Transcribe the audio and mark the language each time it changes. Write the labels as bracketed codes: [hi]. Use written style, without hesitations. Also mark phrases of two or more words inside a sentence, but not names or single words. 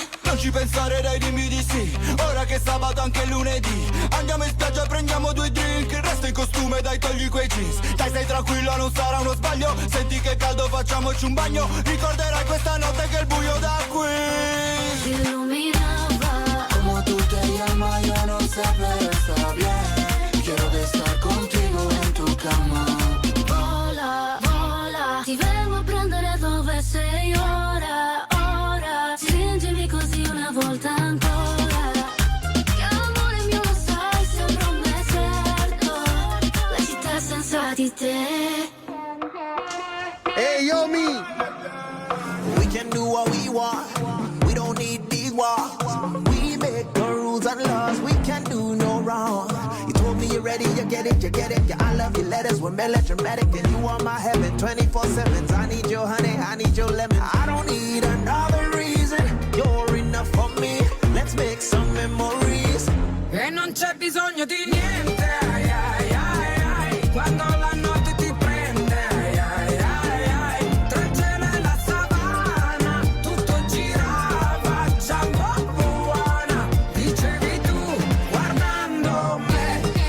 [it] Non ci pensare, dai, dimmi di sì. Ora che è sabato anche lunedì, andiamo in spiaggia, prendiamo 2 drink. Il resto in costume, dai, togli quei jeans. Dai, stai tranquilla, non sarà uno sbaglio. Senti che caldo, facciamoci un bagno. Ricorderai questa notte che il buio da qui Si illuminaba [es] como tú te llamas, yo no sé, pero está bien. Quiero de estar contigo en tu cama. [it] vola, vola, ti vengo a prendere dove sei ora, ora. Stringimi così una volta ancora. Che amore mio lo sai, sembra un deserto, la città senza di te. Ehi, Yomi! [en] We can do what we want. We don't need big walls. We make the rules and laws. We can do no wrong. You told me you're ready, you get it, you get it. Yeah, I love your letters, we're melodramatic, and you are my heaven 24/7. I need your honey, I need your lemon. I don't need another reason. You're enough for me. Let's make some memories. [it] E non c'è bisogno di niente, ai, ai, ai, ai. Quando la notte ti prende, ai, ai, ai, ai. Tra il cielo e la savana, tutto girava già buona. Dicevi tu, guardando me.